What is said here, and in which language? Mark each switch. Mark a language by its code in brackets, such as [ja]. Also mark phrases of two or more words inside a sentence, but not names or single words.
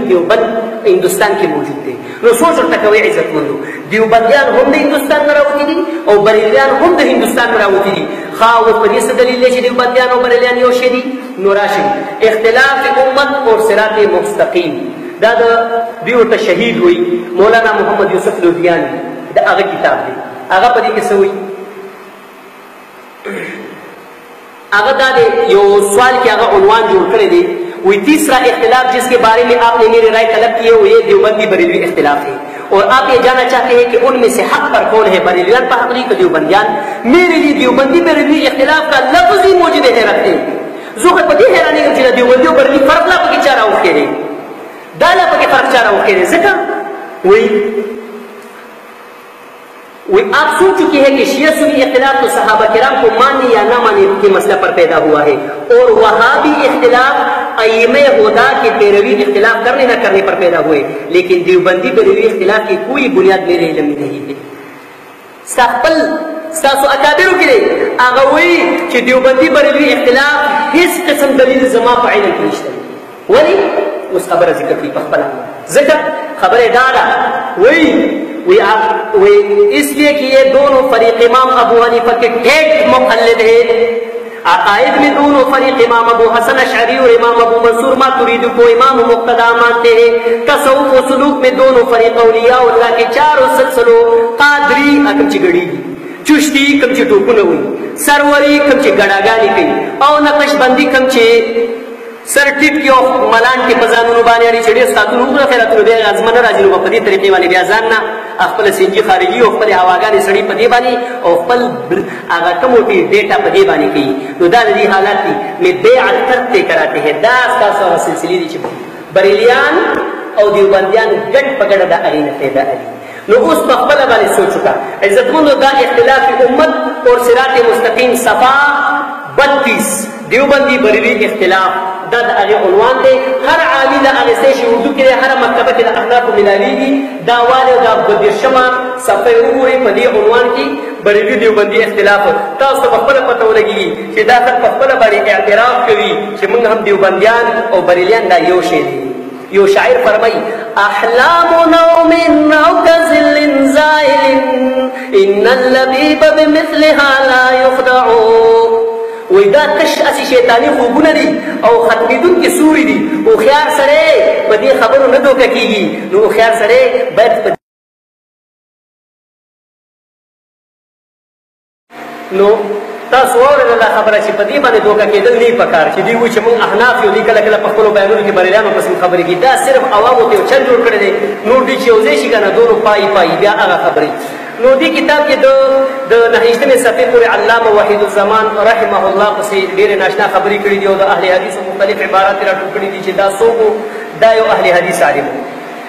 [ps] دیوبند هندوستان کې موجود دی نو سوچ ورته کوئ عزتمندو دیوبندیان هم د هندوستان نه راوتي دي او بریلیان هم د هندوستان نه راوتي دي ښه اوس په دې څه دلیل دی چې دیوبندیان او بریلیان یو شی دي نو راشي اختلاف امت اور صراط مستقیم دا د دوی ورته شهید وایي مولانا محمد یوسف لودیانی د هغه کتاب دی هغه په دې کې څه وایي هغه دا دی یو سوال کې هغه عنوان جوړ کړی دی [ur] وہی تیسرا اختلاف جس کے بارے میں آپ نے میری رائے طلب کی ہے وہ یہ دیوبندی بریلوی اختلاف ہے اور آپ یہ جاننا چاہتے ہیں کہ ان میں سے حق پر کون ہے بریلیان پر حق نہیں تو دیوبندیان میرے لیے دیوبندی بریلوی اختلاف کا لفظ ہی موجود حیرت ہے [ps] زوخه په دې حیرانې کوم چې د دیوبندي او بریلي فرق لا پکې چا راوښکېدی دا لا پکې فرق چا راوښکېدی ځکه [ur] وہی آپ سن چکے ہیں کہ شیعہ سنی اختلاف تو صحابہ کرام کو ماننے یا نہ ماننے کے مسئلہ پر پیدا ہوا ہے اور وہابی اختلاف ائمہ ہدا کے پیروی اختلاف کرنے نہ کرنے پر پیدا ہوئے لیکن دیوبندی بریلوی اختلاف کی کوئی بنیاد میرے علم میں نہیں ہے [ps] ستاسو اکابرو کې دی هغه وایي چې دیوبندي بریلوي اختلاف هیڅ قسم دلیل زما په علم کې نشته ولې اوس خبره ذکر کړي په خپله ځکه خبره دا ده وایي [ur] اس لیے کہ یہ دونوں فریق امام ابو حنیفہ کے ٹھیک مقلد ہیں عقائد میں دونوں فریق امام ابو حسن اشعری اور امام ابو منصور ماتریدی کو امام مقتدا مانتے ہیں تصوف و سلوک میں دونوں فریق اولیاء اللہ کے چاروں سلسلوں قادری [ps] کم چې ګړیږي چشتی کم چې ټوپونه وي سروری کم چې ګډاګانې کوي او نقشبندي کم چې سر ټیپ کې او ملان کې په ځانونو باندې اړې چې ډېر ساعتونه وګړه خیراتونه بیا غزمه نه راځي نو په دې طریقې باندې بیا ځان نه خپل سینجي خارجي او خپل هواګانې سړي په دې باندې او خپل هغه کموټي ډیټا په دې باندې کوي نو دا د دې حالات دي [ur] میں بیعت کرتے کراتے ہیں [ps] دا ستاسو هغه سلسلې دي چې بریلیان او دیوبندیان ګډ په ګډه د هغې نه پیدا دي نو اوس په خپله باندې سوچ وکړه عزتمندو دا اختلاف امت اور صراط مستقیم صفحه 32 دیوبندی بریلی اختلاف دا د هغې عنوان دی هر عالي د اخیستی شي اردو کې دی هره مکتبه کې د احنافو ملاویږي دا والې دا 32مه صفحه یې وګورئ په دې عنوان کې بریلی دیوبندي اختلاف تاسو ته په خپله پته ولګېږي چې دا خلک په خپله باندې اعتراف کوي چې موږ هم دیوبندیان او بریلیان دا یو شی دی یو شاعر فرمایي [ar] احلام نوم او كظل زائل ان اللبيب بمثلها لا يخدع [ps] وی دا تش اسی شیطانی خوبونه دي او ختمېدونکي سوري دي هوښیار سړی په دې خبرو نه دوکه کېږي نو هوښیار سړی باید نو تاسو واورئ دا خبره چې په دې باندې دوکه کېدل نه پکار چې دوی وایي چې موږ احناف یو دوی کله کله په خپلو بیانونو کې بریلیانو پسې خبرې کوي دا صرف عوامو ته یو چل جوړ کړی دی نور دوی چې یو ځای شي که نه دونو پایي بیا هغه خبرې نو دې کتاب کې د 9مې صفحې پورې علامه وحید الزمان [ar] رحمه الله [ps] پسې ډېرې ناشنا خبرې کړي دي او د اهل حدیثو مختلف عبارات یې راټول کړي دي چې دا څوک دا یو اهل حدیث عالم